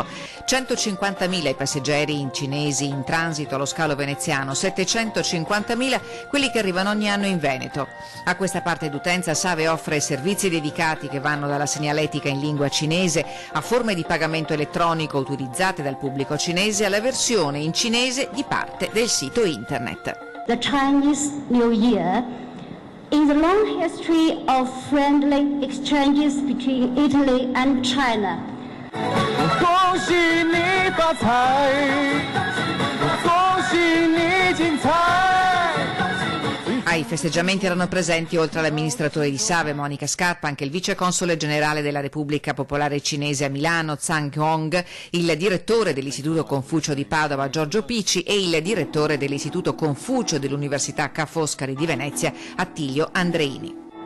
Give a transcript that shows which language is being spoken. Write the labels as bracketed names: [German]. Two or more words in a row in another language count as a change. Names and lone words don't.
[Italian] 150.000 i passeggeri cinesi in transito allo scalo veneziano, 750.000 quelli che arrivano ogni anno in Veneto. A questa parte d'utenza Save offre servizi dedicati che vanno dalla segnaletica in lingua cinese a forme di pagamento elettronico utilizzate dal pubblico cinese alla versione in cinese di parte del sito internet. [English] The Chinese New Year is a long history of friendly exchanges between Italy and China. [Chinese] 恭喜你发财，恭喜你精彩。 [Italian] Ai festeggiamenti erano presenti, oltre all'amministratore di Save Monica Scarpa, anche il viceconsole generale della Repubblica Popolare Cinese a Milano Zhang Hong, il direttore dell'Istituto Confucio di Padova Giorgio Pici e il direttore dell'Istituto Confucio dell'Università Ca' Foscari di Venezia Attilio Andreini.